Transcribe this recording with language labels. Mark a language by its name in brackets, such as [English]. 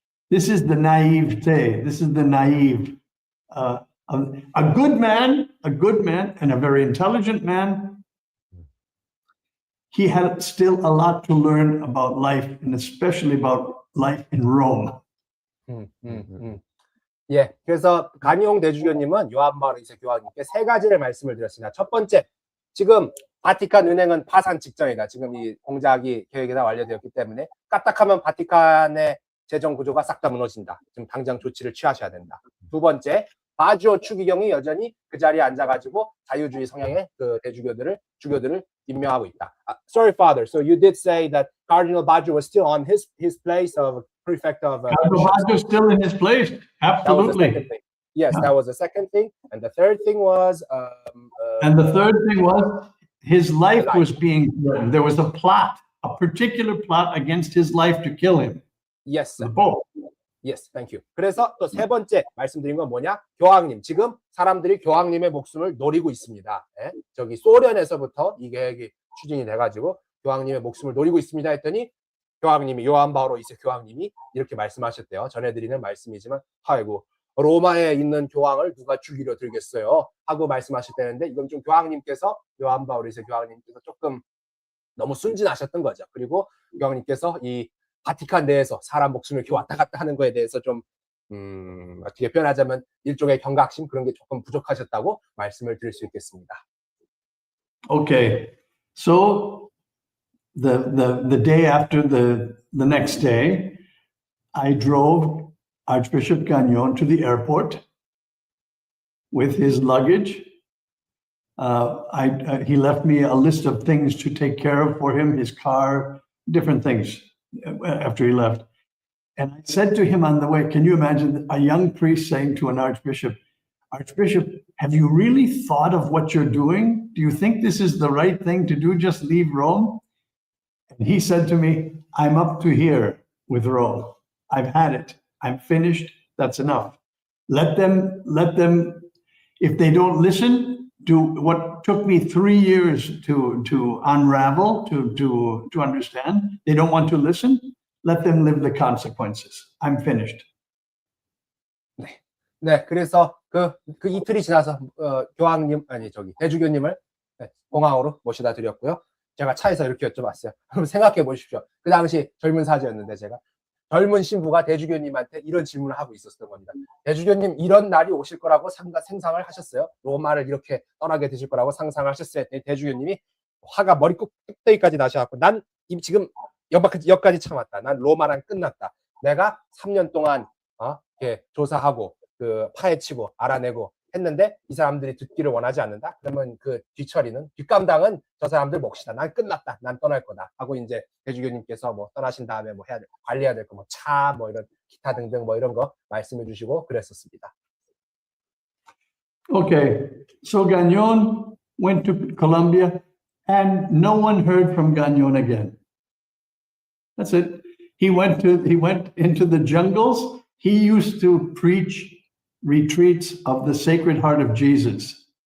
[English] This is the naivete. This is the naive. A good man, and a very intelligent man. He had still a lot to learn about life, and especially about life in Rome. [Korean] 예, 그래서 간용 대주교님은 요한 바오로 2세 교황님께 3가지를 말씀을 드렸습니다. 첫 번째, 지금 바티칸 은행은 파산 직전이다. 지금 이 공작이 계획이 다 완료되었기 때문에 까딱하면 바티칸의 재정 구조가 싹 다 무너진다. 지금 당장 조치를 취하셔야 된다. 두 번째, 바지오 추기경이 여전히 그 자리에 앉아가지고 자유주의 성향의 그 주교들을 임명하고 있다. [English] Sorry, Father. So you did say that Cardinal Baggio was still on his place of prefect of. Cardinal Baggio is still in his place. Absolutely. Yes, that was the second thing, and the third thing was. And the third thing was his life was being threatened. There was a plot, a particular plot against his life to kill him. Yes. The Pope. Yes, thank you. [Korean] 그래서 또 세 번째 말씀드린 건 뭐냐? 교황님. 지금 사람들이 교황님의 목숨을 노리고 있습니다. 예? 저기 소련에서부터 이 계획이 추진이 돼가지고 교황님의 목숨을 노리고 있습니다 했더니 교황님이 요한 바오로 2세 교황님이 이렇게 말씀하셨대요. 전해드리는 말씀이지만 아이고 로마에 있는 교황을 누가 죽이려 들겠어요? 하고 말씀하셨다는데 이건 좀 교황님께서 요한 바오로 2세 교황님께서 조금 너무 순진하셨던 거죠. 그리고 교황님께서 이 바티칸 내에서 사람 목숨을 이렇게 왔다 갔다 하는 거에 대해서 좀 어떻게 표현하자면 일종의 경각심 그런 게 조금 부족하셨다고 말씀을 드릴 수 있겠습니다. [English] Okay, so the day after the next day, I drove Archbishop Gagnon to the airport with his luggage. He left me a list of things to take care of for him, his car, different things after he left. And I said to him on the way, can you imagine a young priest saying to an archbishop, Archbishop, have you really thought of what you're doing? Do you think this is the right thing to do? Just leave Rome? And he said to me, I'm up to here with Rome. I've had it. I'm finished. That's enough. Let them, if they don't listen to what took me 3 years to unravel, to understand, they don't want to listen, let them live the consequences. I'm finished. [Korean] 네, 그래서 그 이틀이 지나서 교황님 대주교님을 공항으로 모셔다 드렸고요. 제가 차에서 이렇게 여쭤봤어요. 그럼 생각해 보십시오. 그 당시 젊은 사제였는데 제가 젊은 신부가 대주교님한테 이런 질문을 하고 있었던 겁니다. 대주교님 이런 날이 오실 거라고 상상을 하셨어요? 로마를 이렇게 떠나게 되실 거라고 상상을 하셨어요? 대주교님이 화가 머리 꼭대기까지 나셔갖고 난 지금 여기까지 참았다. 난 로마랑 끝났다. 내가 3년 동안 이렇게 조사하고 그 파헤치고 알아내고 했는데 이 사람들이 듣기를 원하지 않는다. 그러면 그 뒷감당은 저 사람들 몫이다. 난 끝났다. 난 떠날 거다. 하고 이제 대주교님께서 뭐 떠나신 다음에 뭐 해야 돼, 관리해야 될 거 뭐 차 뭐 이런 기타 등등 뭐 이런 거 말씀해 주시고 그랬었습니다. [English] Okay, so Gagnon went to Colombia and no one heard from Gagnon again. That's it. He went into the jungles. He used to preach retreats of the Sacred Heart of Jesus.